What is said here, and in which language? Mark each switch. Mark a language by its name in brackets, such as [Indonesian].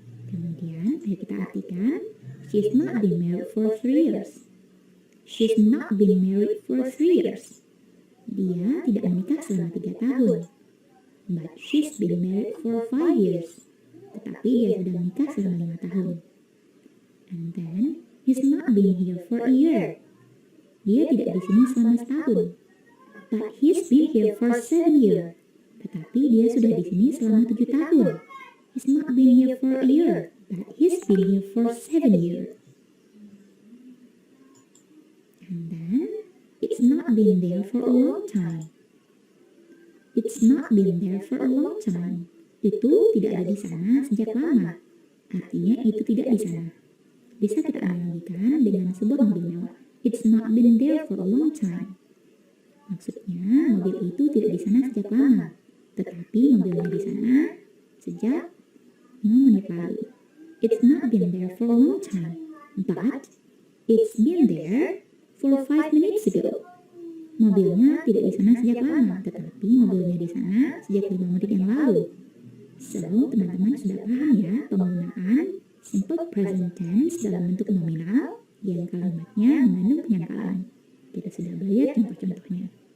[Indonesian] Kemudian ayo kita artikan [English] she's not been married for 3 years. She's not been married for 3 years. [Indonesian] Dia tidak menikah selama 3 tahun. [English] But she's been married for 5 years. [Indonesian] Tetapi dia sudah menikah selama 5 tahun. [English] And then, he's not been here for a year. [Indonesian] Dia tidak di sini selama setahun. [English] But he's been here for 7 years. [Indonesian] Tetapi dia sudah di sini selama 7 tahun. [English] He's not been here for a year. But he's been here for 7 years. And then, it's not been there for a long time. It's not been there for a long time. [Indonesian] Itu tidak ada di sana sejak lama. Artinya itu tidak di sana. Bisa kita analogikan dengan sebuah mobil mewah. [English] It's not been there for a long time. [Indonesian] Maksudnya mobil itu tidak di sana sejak lama. tetapi mobilnya di sana sejak 5 menit lalu. [English] It's not been there for a long time, but it's been there for 5 minutes ago. [Indonesian] Mobilnya tidak di sana sejak lama, tetapi mobilnya di sana sejak 5 menit yang lalu. So, teman-teman sudah paham ya penggunaan simple present tense dalam bentuk nominal yang kalimatnya mengandung penyangkalan. Kita sudah belajar contoh-contohnya.